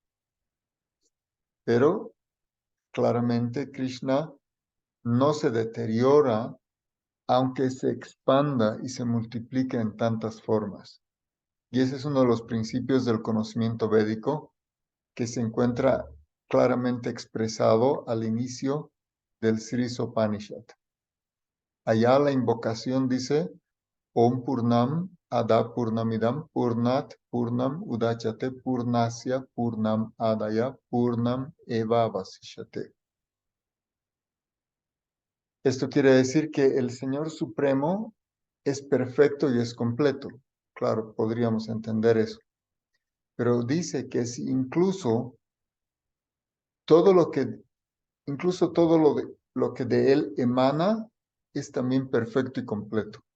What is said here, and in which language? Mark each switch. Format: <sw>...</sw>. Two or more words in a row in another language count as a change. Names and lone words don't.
<es>Pero claramente Krishna no se deteriora aunque se expanda y se multiplique en tantas formas. Y ese es uno de los principios del conocimiento védico que se encuentra claramente expresado al inicio del Sri Upanishad. Allá la invocación dice</es> <sa>ॐ पूर्णम् अदः पूर्णम् इदं पूर्णात् पूर्णम् उदच्यते पूर्णस्य पूर्णम् आदाय पूर्णम् एव अवशिष्यते.</sa> <es>Esto quiere decir que el Señor Supremo es perfecto y es completo. Claro, podríamos entender eso. Pero dice que si incluso todo lo que, incluso todo lo que de Él emana es también perfecto y completo.</es>